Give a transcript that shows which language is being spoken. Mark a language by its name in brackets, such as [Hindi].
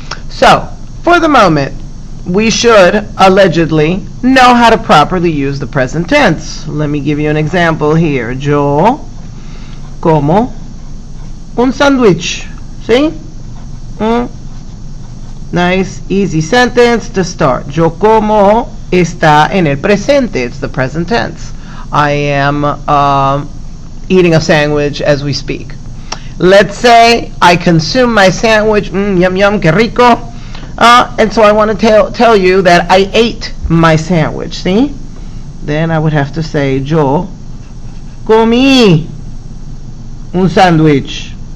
[English] So, for the moment, we should allegedly know how to properly use the present tense. Let me give you an example here. [Spanish] Yo como un sándwich. [English] See? Nice, easy sentence to start. [Spanish] Yo como está en el presente. [English] It's the present tense. I am eating a sandwich as we speak. Let's say I consume my sandwich, yum yum, [Spanish] que rico, [English] and so I want to tell you that I ate my sandwich, see? Then I would have to say, [Spanish] yo comí un sándwich.